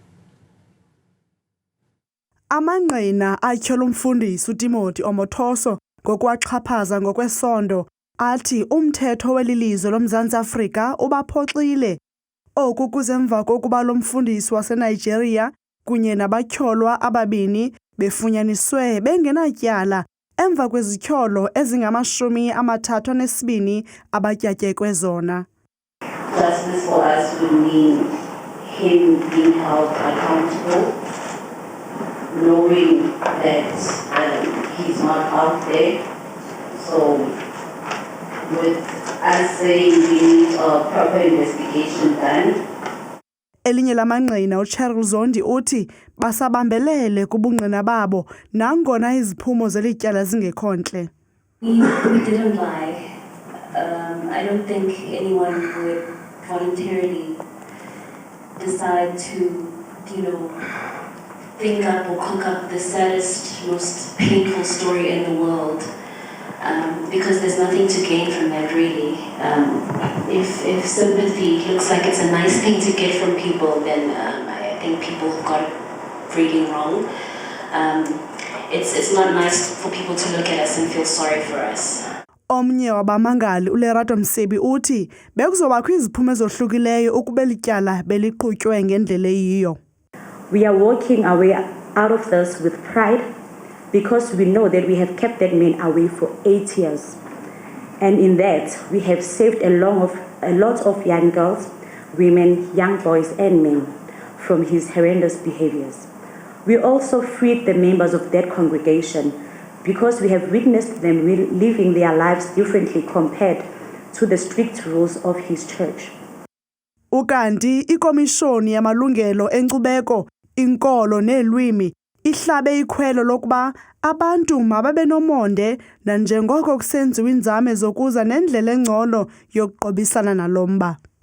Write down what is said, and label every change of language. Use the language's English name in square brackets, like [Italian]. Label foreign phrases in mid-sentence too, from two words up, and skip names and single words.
[Xhosa] Amanqina atyhola umfundisi uTimothy Omothoso ngokwaxhaphaza ngokwesondo athi umthetho welilizwe loMzantsi Afrika ubaphoxile. Oku kuzemva kokuba lo mfundisi waseNigeria kunye nabatyholwa ababini befunyaniswe bengenatyala emva kwezityholo ezingama-32 abatyatyekwe zona. [English] Justice for us would mean him being held accountable, knowing that he's not out there. So with us saying we need a proper investigation done. [Xhosa] Elinye lamanqina uCheryl Zondi uthi basabambelele kubungqina babo nangona iziphumo zelityala zingekho ntle. [English] We didn't lie. I don't think anyone would voluntarily decide to, think up or cook up the saddest, most painful story in the world, because there's nothing to gain from that, really. If sympathy looks like it's a nice thing to get from people, then I think people have got it really wrong. It's not nice for people to look at us and feel sorry for us. [Xhosa] Omnye wabamangali uLerato Msebi uthi bekuzobakho iziphumo ezohlukileyo ukuba lityala beliqhutywe ngendlela eyiyo. [English] We are walking our way out of this with pride because we know that we have kept that man away for 8 years. And in that, we have saved a lot of young girls, women, young boys and men from his horrendous behaviors. We also freed the members of that congregation because we have witnessed them living their lives differently compared to the strict rules of his church. [Xhosa] Ukanti ikomishoni yamalungelo enkcubeko, inkolo neelwimi ihlabe ikhwelo lokuba abantu mababe nomonde nanjengoko kusenziwa inzame zokuza nendlela engcono yokuqobisana nalomba.